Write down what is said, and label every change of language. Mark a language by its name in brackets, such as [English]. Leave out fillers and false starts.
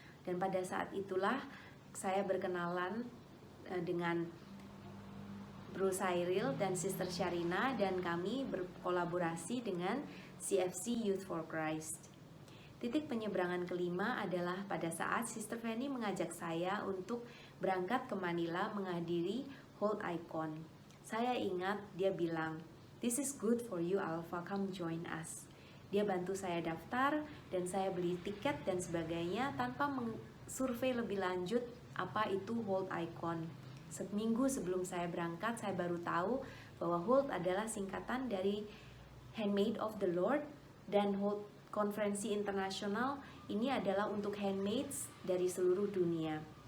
[Indonesian] Dan pada saat itulah saya berkenalan dengan Bro Cyril dan Sister Sharina, dan kami berkolaborasi dengan CFC Youth for Christ. Titik penyeberangan kelima adalah pada saat Sister Fanny mengajak saya untuk berangkat ke Manila menghadiri Hold Icon. Saya ingat dia bilang, [English] "This is good for you Alpha, come join us." [Indonesian] Dia bantu saya daftar dan saya beli tiket dan sebagainya tanpa survei lebih lanjut apa itu Hold Icon. Seminggu sebelum saya berangkat, saya baru tahu bahwa Hold adalah singkatan dari Handmaid of the Lord, dan Hold Konferensi Internasional ini adalah untuk handmaids dari seluruh dunia.